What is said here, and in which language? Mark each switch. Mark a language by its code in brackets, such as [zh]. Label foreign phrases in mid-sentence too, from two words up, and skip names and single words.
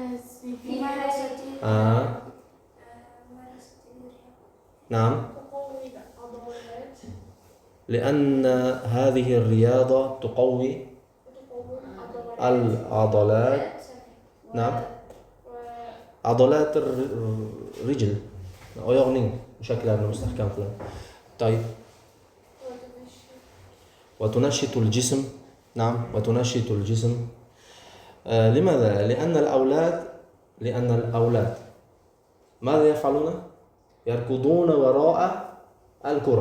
[ar] نعم. لأن هذه الرياضة تقوي العضلات. نعم. عضلات الرجل [uz] oyoqning mushaklarini mustahkam qiladi. [ar] طيب. وتنشط الجسم. نعم. وتنشط الجسم. لماذا؟ لأن الأولاد ماذا يفعلون؟ يركضون وراء الكرة.